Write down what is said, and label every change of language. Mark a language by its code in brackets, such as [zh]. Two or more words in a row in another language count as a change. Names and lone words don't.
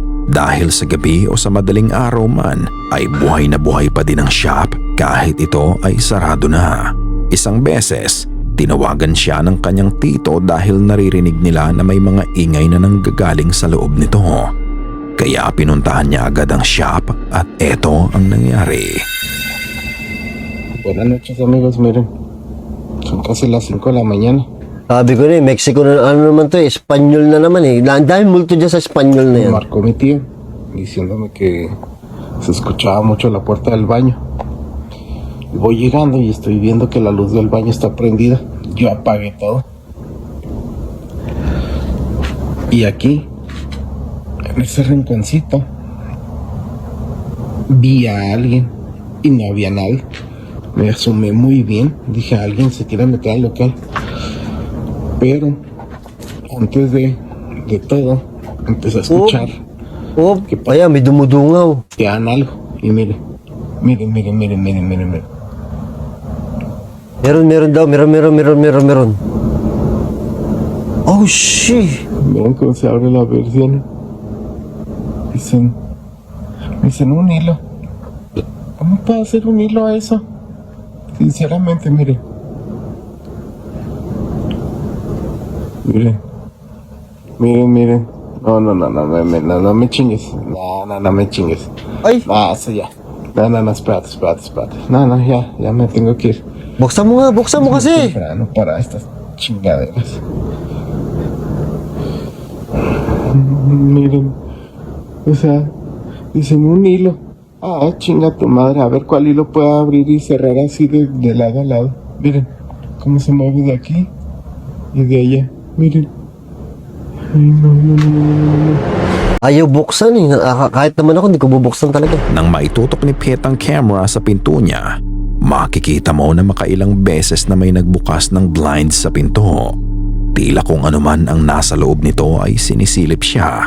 [tl] Dahil sa gabi o sa madaling araw man, ay buhay na buhay pa din ang shop kahit ito ay sarado na. Isang beses, tinawagan siya ng kanyang tito dahil naririnig nila na may mga ingay na nanggagaling sa loob nito. Kaya pinuntahan niya agad ang shop at eto ang nangyari. [es] Buenas noches amigos, miren, son casi las 5 de la mañana. [tl] Sabi ko na Mexico na ano naman to Espanyol na naman Dahil multo dyan sa Espanyol na [es] Me [tl] yan. [es] marcó mi tío diciéndome que se escuchaba mucho la puerta del baño. Voy llegando y estoy viendo que la luz del baño está prendida. yo apagué todo. Y aquí, en ese rinconcito, vi a alguien y no había nadie. Me asomé muy bien, dije, alguien se quiere meter al local. Pero antes de todo, empecé a escuchar Oh, ¿Qué pasa? [tl] ayan, may dumudungaw. [es] que hagan algo. Y miren. [tl] Meron daw, meron. [en] Oh, shit. [es] Miren cómo se abre la versión. Dicen un hilo. ¿Cómo puedo hacer un hilo a eso? Sinceramente, miren. Miren. No me chingues. No me chingues. Ay, No, eso ya. No, espérate. No, ya me tengo que ir. [tl] buksan mo kasi. [es] Temprano para estas chingaderas. Miren, o sea, dicen un hilo. Ah, chinga tu madre, a ver cuál hilo puedo abrir y cerrar así de lado a lado. Miren, cómo se mueve de aquí y de allá. Miren. Ay, no. [tl] Ayaw buksan eh. Kahit naman ako, hindi ko bubuksan talaga. Nang maitutok ni Pet ang camera sa pinto niya, makikita mo na makailang beses na may nagbukas ng blinds sa pinto. Tila kung anuman ang nasa loob nito ay sinisilip siya.